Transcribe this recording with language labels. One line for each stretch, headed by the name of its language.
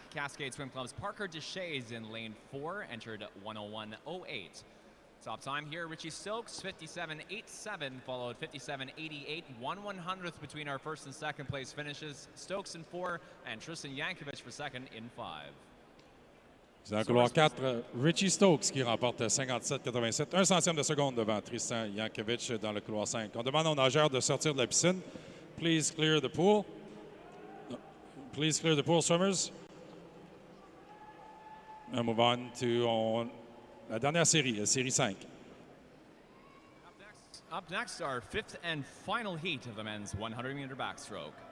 English: Cascade Swim Club's Parker Deshays in lane 4, entered 101.08. Top time here, Richie Stokes, 57.87, followed 57.88, 1/100th between our first and second place finishes. Stokes in 4, and Tristan Yankovic for second in 5.
French: Dans le couloir 4, Richie Stokes qui remporte 57-87, 1 centième de seconde devant Tristan Yankovic dans le couloir 5. On demande aux nageurs de sortir de la piscine.
English: Please clear the pool. Please clear the pool, swimmers. And move on to
French: la dernière série, série 5.
English: Up next, our 5th and final heat of the men's 100-meter backstroke.